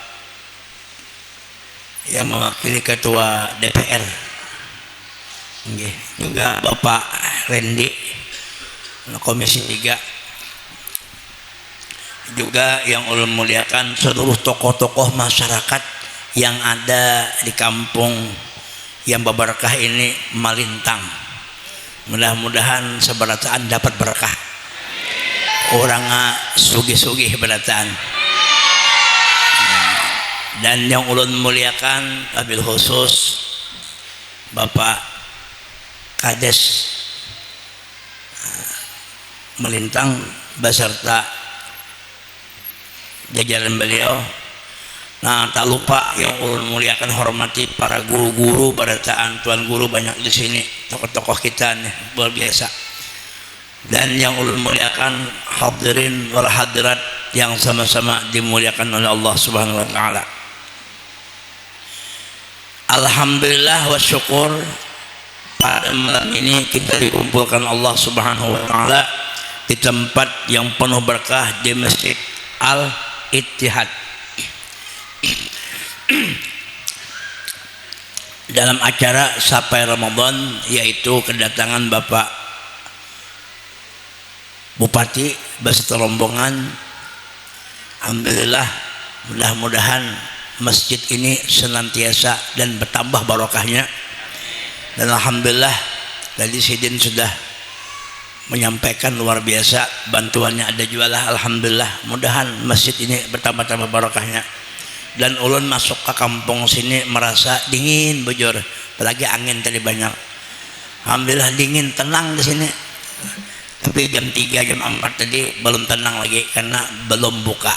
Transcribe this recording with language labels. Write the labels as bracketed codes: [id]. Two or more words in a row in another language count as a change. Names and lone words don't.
[id] yang mewakili Ketua DPR, juga Bapak Rendi Komisi 3, juga yang ulun muliakan seluruh tokoh-tokoh masyarakat yang ada di kampung yang berberkah ini, Malintang. Mudah-mudahan seberataan dapat berkah. [bjn] Orangnya sugih-sugih berataan. [id] Dan yang ulun muliakan [ar] وبالخصوص [id] Bapak Kades Malintang beserta jajaran beliau. Nah, tak lupa yang ulun muliakan hormati para guru-guru berataan, tuan guru banyak di sini, tokoh-tokoh kita nih luar biasa. Dan yang ulun muliakan [ar] الحاضرين والحاضرات [id] yang sama-sama dimuliakan oleh Allah [ar] سبحانه وتعالى. الحمد لله والشكر, [id] pada malam ini kita dikumpulkan Allah [ar] سبحانه وتعالى [id] di tempat yang penuh berkah, di Masjid Al-Ittihad. dalam acara Sapai Ramadan, yaitu kedatangan Bapak Bupati beserta rombongan. Alhamdulillah, mudah-mudahan masjid ini senantiasa dan bertambah barokahnya. Dan alhamdulillah tadi Sidin sudah menyampaikan luar biasa bantuannya ada jualah. Alhamdulillah, mudahan masjid ini bertambah-tambah barokahnya. Dan ulun masuk ke kampung sini merasa dingin bujur, apalagi angin tadi banyak. Alhamdulillah dingin, tenang di sini. Tapi jam 3 jam 4 tadi belum tenang lagi karena belum buka.